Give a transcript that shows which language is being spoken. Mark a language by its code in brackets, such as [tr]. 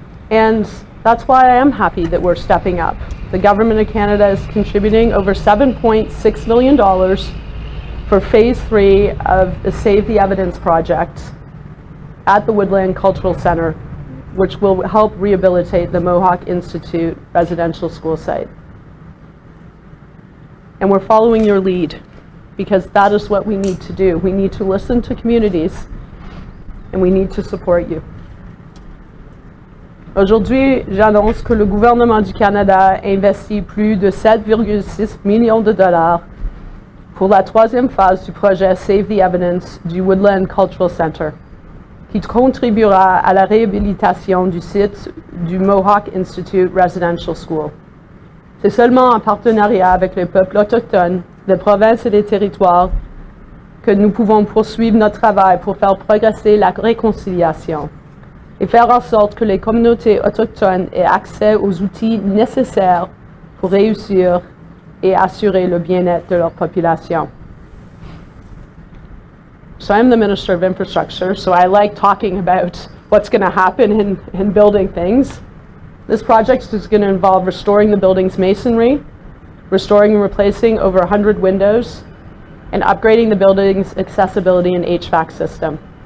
[en] And that's why I am happy that we're stepping up. The Government of Canada is contributing over $7.6 million for Phase 3 of the Save the Evidence project at the Woodland Cultural Center, which will help rehabilitate the Mohawk Institute Residential School site. And we're following your lead, because that is what we need to do. We need to listen to communities, and we need to support you. [fr] Aujourd'hui, j'annonce que le gouvernement du Canada investit plus de 7,6 millions de dollars pour la troisième phase du projet Save the Evidence du Woodland Cultural Center, qui contribuera à la réhabilitation du site du Mohawk Institute Residential School. C'est seulement en partenariat avec les peuples autochtones des provinces et des territoires que nous pouvons poursuivre notre travail pour faire progresser la réconciliation et faire en sorte que les communautés autochtones aient accès aux outils nécessaires pour réussir et assurer le bien-être de leur population. [en] So I'm the Minister of Infrastructure, so I like talking about what's going to happen in building things. This project is going to involve restoring the building's masonry, restoring and replacing over 100 windows, and upgrading the building's accessibility and HVAC system.